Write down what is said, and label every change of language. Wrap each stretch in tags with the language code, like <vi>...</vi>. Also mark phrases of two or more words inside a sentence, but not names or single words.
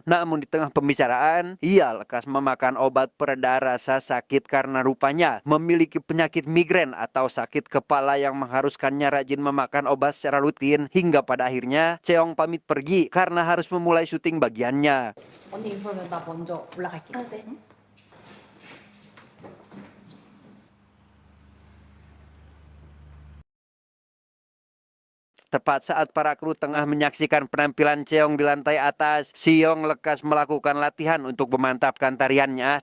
<id>Namun di tengah pembicaraan, ia lekas memakan obat pereda rasa sakit karena rupanya memiliki penyakit migrain atau sakit kepala yang mengharuskannya rajin memakan obat secara rutin. Hingga pada akhirnya, Cheong pamit pergi karena harus memulai syuting bagiannya.</id> <ko>언니 그러면 나 먼저 올라갈게. 아, 네.</ko> <id>Tepat saat para kru tengah menyaksikan penampilan Cheong di lantai atas, Seong lekas melakukan latihan untuk memantapkan tariannya.</id>